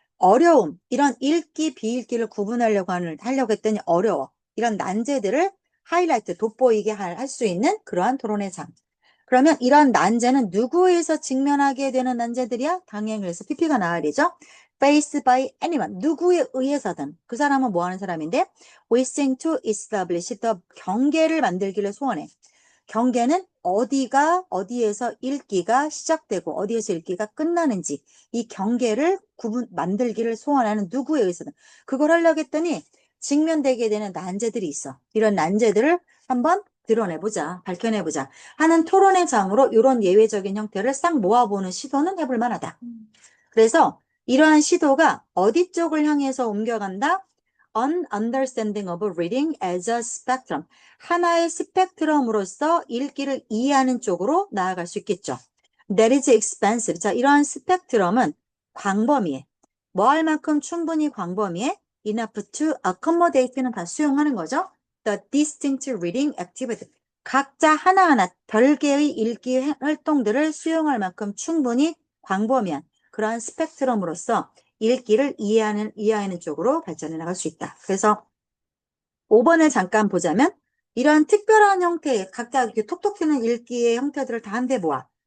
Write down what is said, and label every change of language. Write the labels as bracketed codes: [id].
[ko] 어려움, 이런 읽기, 비읽기를 하려고 했더니 어려워. 이런 난제들을 하이라이트, 돋보이게 할 수 있는 그러한 토론의 장. 그러면 이런 난제는 누구에 의해서 직면하게 되는 난제들이야? 당연히 그래서 PP가 나와야 되죠. [en] Faced by anyone. [ko] 누구에 의해서든. 그 사람은 뭐 하는 사람인데? [en] Wishing to establish the [ko] 경계를 만들기를 소원해. 경계는 어디에서 읽기가 시작되고 어디에서 읽기가 끝나는지 이 경계를 만들기를 소원하는 누구에 의해서든 그걸 하려고 했더니 직면되게 되는 난제들이 있어. 이런 난제들을 한번 드러내보자, 밝혀내보자 하는 토론의 장으로 이런 예외적인 형태를 싹 모아보는 시도는 해볼 만하다. 그래서 이러한 시도가 어디 쪽을 향해서 옮겨간다? [en] An understanding of reading as a spectrum. [ko] 하나의 스펙트럼으로서 읽기를 이해하는 쪽으로 나아갈 수 있겠죠. [en] That is expansive. [ko] 자, 이러한 스펙트럼은 광범위해. 뭐 할 만큼 충분히 광범위해. [en] Enough to accommodate [ko] 는 다 수용하는 거죠. [en] The distinct reading activity. [ko] 각자 하나하나 별개의 읽기 활동들을 수용할 만큼 충분히 광범위한 그러한 스펙트럼으로서 읽기를 이해하는 쪽으로 발전해 나갈 수 있다. 그래서 5번을 잠깐 보자면 이러한 특별한 형태의 각자 이렇게 톡톡 튀는 읽기의 형태들을 다 한데 모아.